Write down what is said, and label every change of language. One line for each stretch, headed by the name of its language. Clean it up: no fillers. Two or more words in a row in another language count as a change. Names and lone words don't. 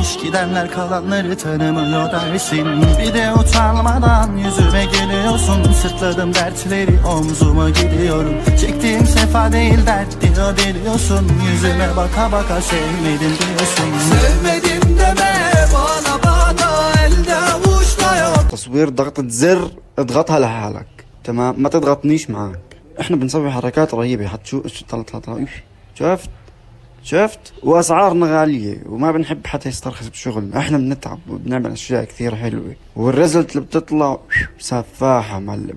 Turkish: Gelmiş gidenler kalanları tanımıyor dersin. Bir de utanmadan yüzüme gülüyorsun. Sırtladım dertleri omzuma gidiyorum. Çektiğim sefa değil dert diyor biliyorsun. Yüzüme baka baka sevmedim diyorsun. Sevmedim deme bana elde avuçta yok.
Arabic: تصوير ضغطة زر اضغطها لحالك تمام، ما تضغطنيش معاك. احنا بنسوي حركات رهيبة طلع. شفت واسعارنا غالية وما بنحب حتى يسترخص بشغلنا. احنا بنتعب وبنعمل اشياء كثير حلوة والريزلت اللي بتطلع سفاحة معلم.